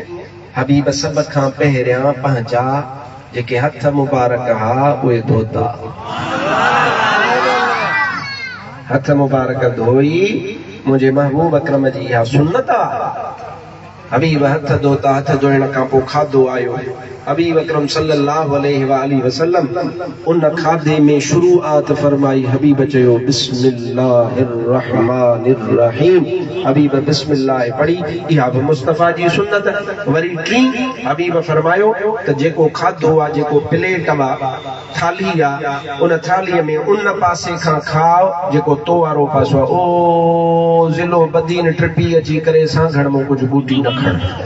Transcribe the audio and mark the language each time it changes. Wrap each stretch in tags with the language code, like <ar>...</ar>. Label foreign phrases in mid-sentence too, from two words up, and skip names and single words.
<sd>हबीब सभ खां पहिरियां पंहिंजा जेके हथ मुबारक हा उहे धोता, हथ मुबारक धोई। मुंहिंजे महबूब अकरम जी इहा सुन्नत आहे। हबीब हथ धोता, हथ धोइण खां पोइ खाधो आयो। हबीब अकरम</sd> <ar>صلى الله عليه وسلم</ar> <sd>उन खाधे में शुरूआत फरमाई। हबीब चयो</sd> <ar>بسم الله الرحمن الرحيم.</ar> <sd>हबीब बिस्मिल्लाह पढ़ी। इहा बि मुस्तफ़ा जी सुन्नत। वरी टी हबीब फरमायो त जेको खाधो आहे, जेको प्लेट आहे, थाली आहे, उन थालीअ में उन पासे खां खाओ जेको तो वारो पासो आहे। ओ ज़िलो बदीन ट्रिपी अची करे सांघण में कुझु बूटी न खण।</sd>